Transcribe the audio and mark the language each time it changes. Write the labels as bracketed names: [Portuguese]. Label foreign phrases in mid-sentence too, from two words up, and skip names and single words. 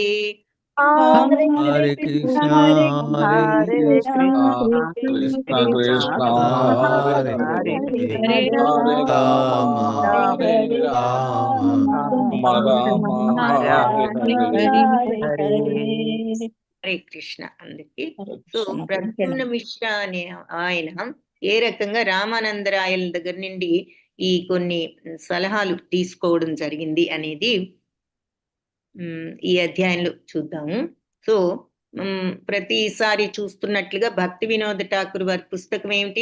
[Sanskrit] హరే కృష్ణ హరే కృష్ణ కృష్ణ కృష్ణ హరే హరే హరే హరే రామ హరే రామ రామ హరే హరే. హరే కృష్ణ. [Telugu] అందుకే సో ప్రద్యుమ్న మిశ్ర అనే ఆయన ఏ రకంగా రామానందరాయల దగ్గర నుండి ఈ కొన్ని సలహాలు తీసుకోవడం జరిగింది అనేది ఈ అధ్యాయంలో చూద్దాము. సో ప్రతిసారి చూస్తున్నట్లుగా భక్తి వినోద ఠాకూర్ వారి పుస్తకం ఏమిటి?